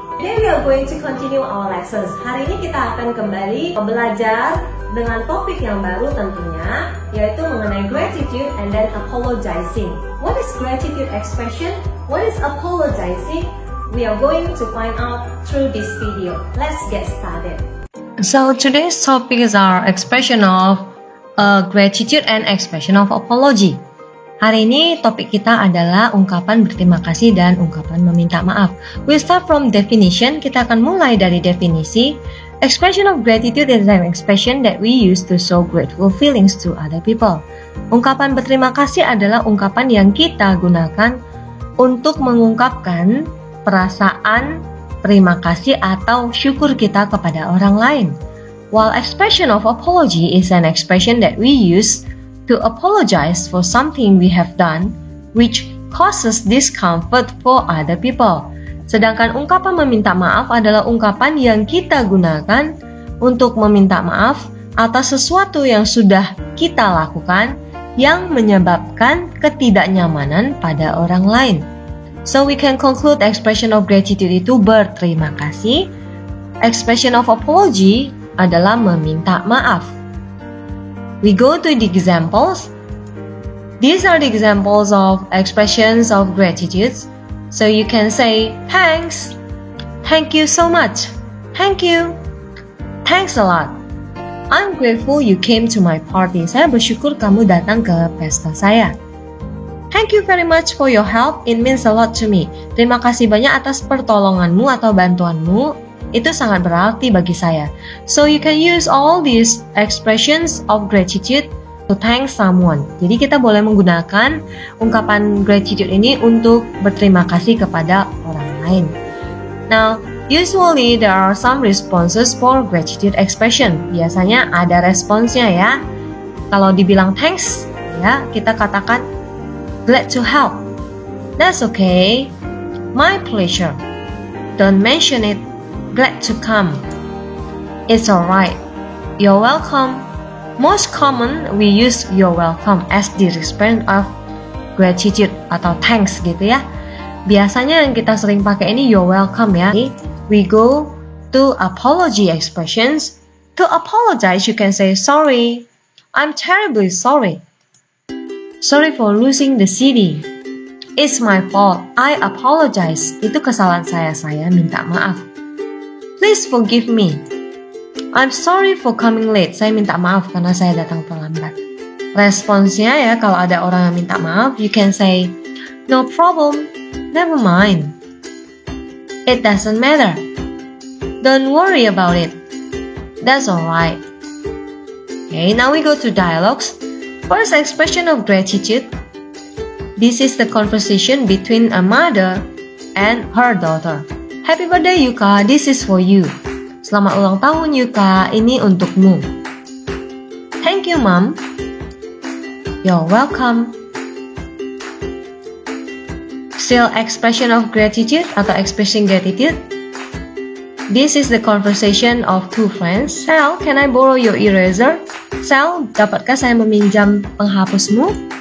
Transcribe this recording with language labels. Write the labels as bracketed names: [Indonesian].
[English] Today we are going to continue our lessons. [Indonesian] Hari ini kita akan kembali belajar dengan topik yang baru tentunya, yaitu mengenai [English] gratitude and then apologizing. What is gratitude expression? What is apologizing? We are going to find out through this video. Let's get started. So today's topic is our expression of gratitude and expression of apology. [Indonesian] Hari ini topik kita adalah ungkapan berterima kasih dan ungkapan meminta maaf. [English] We start from definition. [Indonesian] Kita akan mulai dari definisi. [English] Expression of gratitude is an expression that we use to show grateful feelings to other people. [Indonesian] Ungkapan berterima kasih adalah ungkapan yang kita gunakan untuk mengungkapkan perasaan terima kasih atau syukur kita kepada orang lain. [English] While expression of apology is an expression that we use to apologize for something we have done which causes discomfort for other people. [Indonesian] Sedangkan ungkapan meminta maaf adalah ungkapan yang kita gunakan untuk meminta maaf atas sesuatu yang sudah kita lakukan yang menyebabkan ketidaknyamanan pada orang lain. [English] So we can conclude expression of gratitude [Indonesian] itu berterima kasih. [English] Expression of apology [Indonesian] adalah meminta maaf. [English] We go to the examples. These are the examples of expressions of gratitude. So you can say, thanks. Thank you so much. Thank you. Thanks a lot. I'm grateful you came to my party. [Indonesian] Saya bersyukur kamu datang ke pesta saya. [English] Thank you very much for your help. It means a lot to me. [Indonesian] Terima kasih banyak atas pertolonganmu atau bantuanmu. Itu sangat berarti bagi saya. [English] So you can use all these expressions of gratitude to thank someone. [Indonesian] Jadi kita boleh menggunakan ungkapan gratitude ini untuk berterima kasih kepada orang lain. [English] Now, usually there are some responses for gratitude expression. [Indonesian] Biasanya ada responsnya ya. Kalau dibilang thanks, ya kita katakan [English] glad to help. That's okay. My pleasure. Don't mention it. Glad to come. It's alright. You're welcome. Most common we use you're welcome as the response of gratitude [Indonesian] atau [English] thanks [Indonesian] gitu ya. Biasanya yang kita sering pakai ini [English] you're welcome [Indonesian] ya. [English] We go to apology expressions. To apologize you can say sorry. I'm terribly sorry. Sorry for losing the CD. It's my fault. I apologize. [Indonesian] Itu kesalahan saya minta maaf. [English] Please forgive me. I'm sorry for coming late. [Indonesian] Saya minta maaf karena saya datang terlambat. Responsnya ya, kalau ada orang yang minta maaf, [English] you can say, no problem, never mind. It doesn't matter. Don't worry about it. That's alright. Okay, now we go to dialogues. First expression of gratitude. This is the conversation between a mother and her daughter. Happy birthday Yuka, this is for you. [Indonesian] Selamat ulang tahun Yuka, ini untukmu. [English] Thank you mom. You're welcome. Still expression of gratitude [Indonesian] atau [English] expressing gratitude. This is the conversation of two friends. Sal, can I borrow your eraser? [Indonesian] Sal, dapatkah saya meminjam penghapusmu?